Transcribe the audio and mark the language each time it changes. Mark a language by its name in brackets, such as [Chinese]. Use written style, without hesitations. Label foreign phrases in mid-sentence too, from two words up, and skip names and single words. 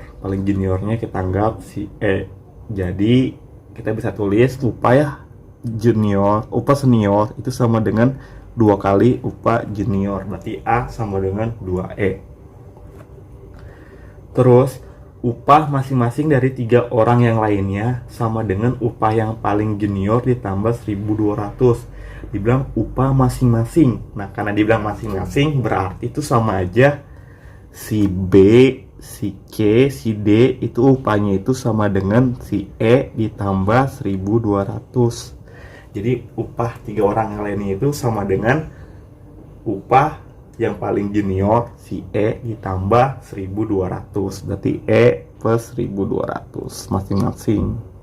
[Indonesian] Paling juniornya kita anggap si E. Jadi kita bisa tulis upah senior itu sama dengan 2 kali upah junior, berarti A sama dengan 2E. Terus upah masing-masing dari 3 orang yang lainnya sama dengan upah yang paling junior ditambah 1.200. Dibilang upah masing-masing. Nah, karena dibilang masing-masing berarti itu sama aja si B, si C, si D itu upahnya itu sama dengan si E ditambah 1.200. Jadi upah 3 orang yang lainnya itu sama dengan upah yang paling junior si E ditambah 1.200. Berarti E plus 1.200 masing-masing.